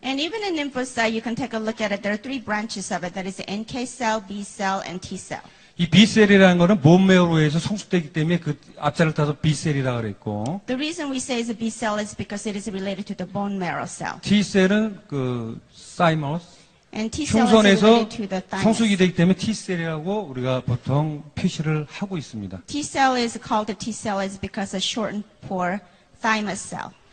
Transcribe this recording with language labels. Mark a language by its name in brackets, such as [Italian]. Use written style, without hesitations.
[English] And even in lymphocyte, you can take a look at it. There are three branches of it. That is the NK cell, B cell, and T cell. [Korean] 이 B 셀이라는 거는 본메어로에서 성숙되기 때문에 그 앞자를 따서 B 셀이라 그랬고. [English] The reason we say it's a B cell is because it is related to the bone marrow cell. [Korean] T 셀은 사이머스. [English] And T cell is related [Korean] 흉선에서 [English] to the thymus. [Korean] 성숙이 되기 때문에 T 셀이라고 우리가 보통 표시를 하고 있습니다. [English] T cell is called a T cell is because it's shortened for thymus cell.